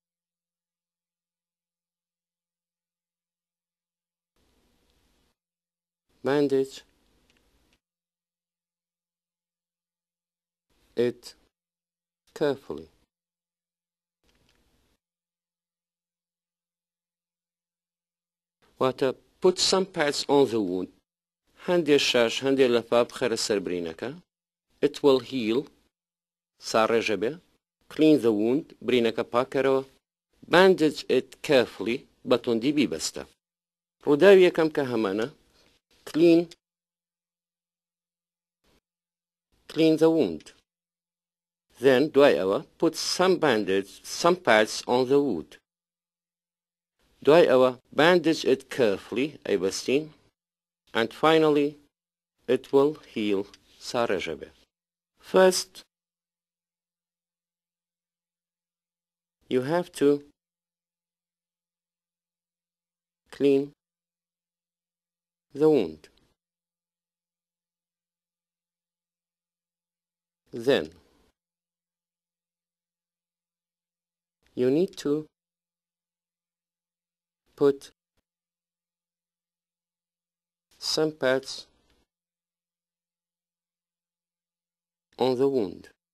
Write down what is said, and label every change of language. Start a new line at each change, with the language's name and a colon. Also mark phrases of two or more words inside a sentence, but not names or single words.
English: Bandage it carefully. واتە put some pads on the wound.
Central Kurdish: هەندێک شاش هەندێک لەفاف بخەرە سەر برینەکە.
English: it will heal
Central Kurdish: سارێژە بێ
English: clean the wound
Central Kurdish: برینەکە پاکەرەوە
English: bandage it carefully
Central Kurdish: بە توندی بیبەستە ڕووداوی یەکەم کە هەمانە
English: clean the wound then
Central Kurdish: دوای ئەوە
English: put some pads on the wound
Central Kurdish: دوای ئەوە
English: bandage it carefully ئەیبەستین and finally it will heal
Central Kurdish: سارێژە بێ
English: first you have to clean the wound. Then you need to put some pads on the wound.